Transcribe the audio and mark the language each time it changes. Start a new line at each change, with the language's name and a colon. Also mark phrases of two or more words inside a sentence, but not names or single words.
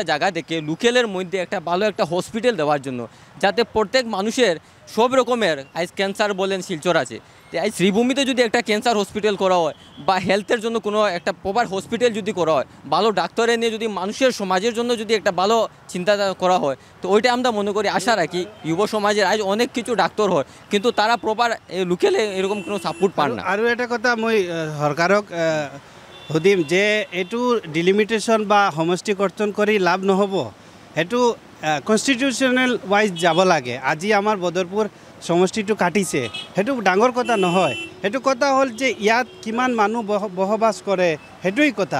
Bangla: জায়গা থেকে লোকেলের মধ্যে একটা ভালো একটা হসপিটাল দেওয়ার জন্য, যাতে প্রত্যেক মানুষের সব রকমের আজ ক্যান্সার বলেন শিলচর আছে, তো এই শ্রীভূমিতে যদি একটা
English: cancer hospital
Bangla: করা হয় বা হেলথের জন্য কোনো একটা
English: proper hospital
Bangla: যদি করা হয়, ভালো ডাক্তারে নিয়ে যদি মানুষের সমাজের জন্য যদি একটা ভালো চিন্তা করা হয়, তো ওইটা আমরা মনে করি আশা রাখি যুব সমাজের আজ অনেক কিছু ডাক্তার হয়, কিন্তু তারা প্রপার লোকেলে এরকম কোনো সাপোর্ট পান না।
Assamese: আৰু এটা কথা মই সরকারক সুধিম যে এইটো ডিলিমিটেশ্যন বা সমষ্টিকৰ্তন কৰি লাভ নহ'ব, সেইটো
English: constitutional wise
Assamese: যাব লাগে। আজি আমাৰ বদৰপুৰ সমষ্টিটো কাটিছে, সেইটো ডাঙৰ কথা নহয়, সেইটো কথা হ'ল যে ইয়াত কিমান মানুহ বসবাস কৰে, সেইটোৱেই কথা।